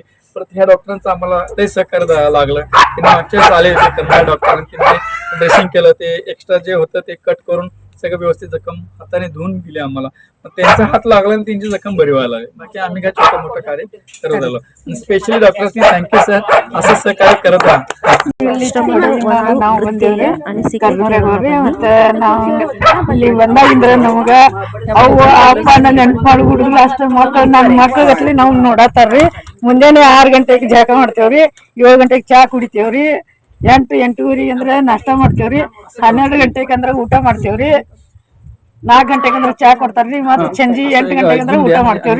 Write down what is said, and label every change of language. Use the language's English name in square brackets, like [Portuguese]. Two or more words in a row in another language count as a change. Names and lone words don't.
[Marathi] परत ह्या डॉक्टरांचं आम्हाला ते सहकार्य द्यायला लागलं. त्यांनी मागच्या आले होते करणाऱ्या डॉक्टरांनी, त्यांनी ड्रेसिंग केलं, ते एक्स्ट्रा जे होतं ते कट करून सगळं व्यवस्थित जखम हाताने धुवून दिली आम्हाला. त्यांचा हात लागला आणि त्यांची जखम बरी व्हायला लागली. बाकी आम्ही काय छोटं मोठं कार्य करत आलो. स्पेशली डॉक्टर्सनी [English] thank you sir, [Marathi] असं सहकार्य करत राहा. [Kannada] ನಾವು ಬಂದೇವ್ರಿ ಮತ್ತೆ ನಾವು ಇಲ್ಲಿ ಬಂದಾಗಿಂದ್ರ ನಮಗ ಅವ್ವ ಅಪ್ಪ ನೆನ್ಪು ಮಾಡಿ ಹುಡುಗ್ರು ಅಷ್ಟ ಮಕ್ಕಳು ನನ್ನ ಮಕ್ಕಳಗಟ್ಲಿ ನಾವು ನೋಡತ್ತಾರ್ರಿ. ಮುಂಜಾನೆ 6 ಗಂಟೆಗೆ ಜಳಕ ಮಾಡ್ತೇವ್ರಿ, 7 ಗಂಟೆಗೆ ಚಾ ಕುಡಿತೇವ್ರಿ, 8-8:30 ಅಂದ್ರೆ ನಾಷ್ಟ ಮಾಡ್ತೇವ್ರಿ, 12 ಗಂಟೆಗೆ ಅಂದ್ರೆ ಊಟ ಮಾಡ್ತೇವ್ರಿ, 4 ಗಂಟೆಗೆ ಅಂದ್ರೆ ಚಾ ಕೊಡ್ತಾರ್ರಿ, ಮತ್ತೆ ಸಂಜೆ 8 ಗಂಟೆಗೆ ಅಂದ್ರೆ ಊಟ ಮಾಡ್ತೇವ್ರಿ.